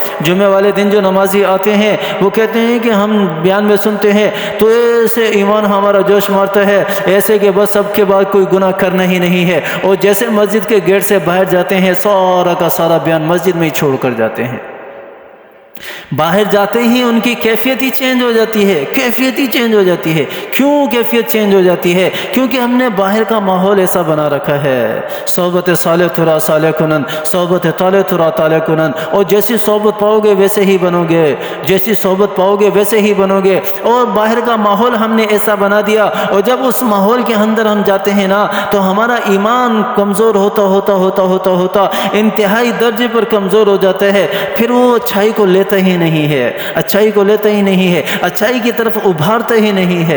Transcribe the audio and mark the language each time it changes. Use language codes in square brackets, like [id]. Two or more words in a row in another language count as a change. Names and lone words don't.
[ur] جمعے والے دن جو نمازی آتے ہیں وہ کہتے ہیں کہ ہم بیان میں سنتے ہیں تو ایسے ایمان ہمارا جوش مارتا ہے، ایسے کہ بس اب کے بعد کوئی گناہ کرنا ہی نہیں ہے، اور جیسے مسجد کے گیٹ سے باہر جاتے ہیں سارا کا سارا بیان مسجد میں ہی چھوڑ کر جاتے ہیں۔ باہر جاتے ہی ان کی کیفیت ہی چینج ہو جاتی ہے، کیوں کیفیت چینج ہو جاتی ہے؟ کیونکہ ہم نے باہر کا ماحول ایسا بنا رکھا ہے، [fa] صحبت صالح ترا صالح کنن، صحبت طالح ترا طالح کنن، [ur] اور جیسی صحبت پاؤ گے ویسے ہی بنو گے، اور باہر کا ماحول ہم نے ایسا بنا دیا، اور جب اس ماحول کے اندر ہم جاتے ہیں نا تو ہمارا ایمان کمزور ہوتا انتہائی درجے پر کمزور ہو جاتا ہے، پھر وہ اچھائی کو لیتا ہی نہیں ہے، اچھائی کی طرف ابھارتا ہی نہیں ہے۔